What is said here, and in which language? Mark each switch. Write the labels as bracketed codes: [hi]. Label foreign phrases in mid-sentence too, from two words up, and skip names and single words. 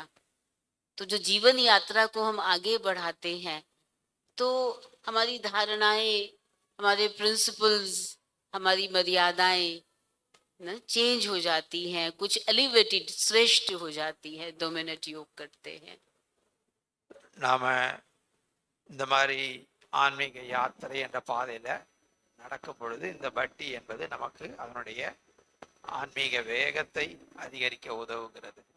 [hi] तो जो जीवन यात्रा को हम आगे बढ़ाते हैं, तो हमारी धारणाएं, हमारे प्रिंसिपल्स, हमारी मर्यादाएं ना चेंज हो जाती हैं, कुछ एलिवेटेड, श्रेष्ठ हो जाती है. 2 मिनट योग करते हैं. [ta] நாம இந்த மாதிரி ஆன்மீக யாத்திரை என்ற பாதையில நடக்கும் பொழுது இந்த பட்டி என்பது நமக்கு அதனுடைய ஆன்மீக வேகத்தை அதிகரிக்க உதவுகிறது.